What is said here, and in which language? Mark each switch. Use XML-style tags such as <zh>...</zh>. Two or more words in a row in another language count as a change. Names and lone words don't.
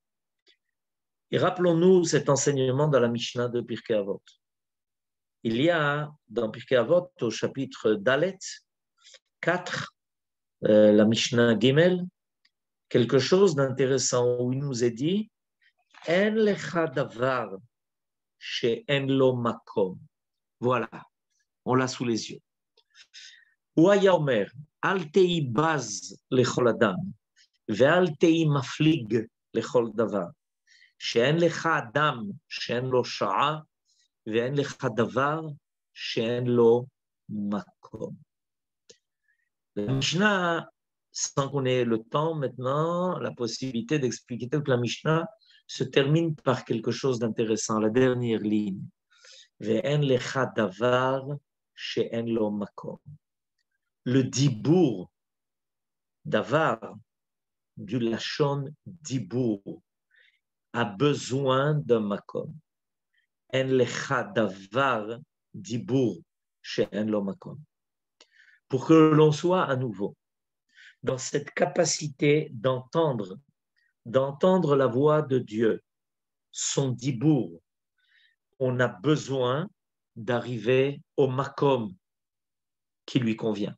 <fr>Et rappelons-nous cet enseignement dans la Mishnah de Pirkei Avot. Il y a dans Pirkei Avot, au chapitre Dalet 4, la Mishnah Gimel, quelque chose d'intéressant où il nous est dit</fr> <he>אין לך דבר שאין לו מקום.</he> <fr>Voilà, on l'a sous les yeux.</fr> <he>הוא היה אומר, אל תהי בז לכל אדם, ואל תהי מפליג לכל דבר. שאין לך אדם שאין לו שעה, ואין לך דבר שאין לו מקום.</he> <fr>La Mishnah, sans qu'on ait le temps maintenant, la possibilité d'expliquer toute la Mishnah, se termine par quelque chose d'intéressant, la dernière ligne.</fr> <he>ואין לך דבר שאין לו מקום.</he> <fr>Le dibour, davar, du</fr> <he>לשון דיבור,</he> <fr>a besoin d'un makom.</fr> <he>אין לך דבר דיבור שאין לו מקום.</he> <fr>Pour que l'on soit à nouveau dans cette capacité d'entendre la voix de Dieu, son dibour, on a besoin d'arriver au makom qui lui convient.</fr>